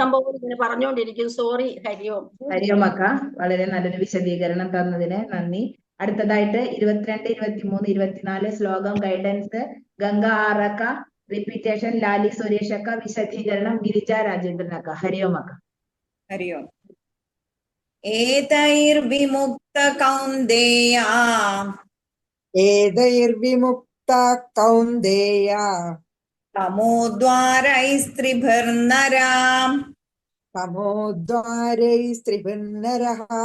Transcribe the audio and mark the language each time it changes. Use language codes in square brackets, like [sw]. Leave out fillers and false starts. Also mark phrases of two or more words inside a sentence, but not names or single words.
[ml] ഇഷ്ടം പോലെ ഇങ്ങനെ പറഞ്ഞുകൊണ്ടിരിക്കും. സോറി. ഹരിയോം. ഹരിയോ അക്ക, വളരെ നല്ലൊരു വിശദീകരണം തന്നതിന് നന്ദി. അടുത്തതായിട്ട് 22, 23, 24 ശ്ലോകം ഗൈഡൻസ് ഗംഗ ആറക്ക, റിപ്പീറ്റേഷൻ ലാലി സുരേഷ് അക്ക, വിശദീകരണം ഗിരിജ രാജേന്ദ്രൻ അക്ക. ഹരിയോ അക്ക. [sa] हरि ओम्। एतैर्विमुक्त कौन्तेया एतैर्विमुक्ता कौन्तेया तमोद्वारैस्त्रिभिर्नरा तमोद्वारैस्त्रिभिर्नरः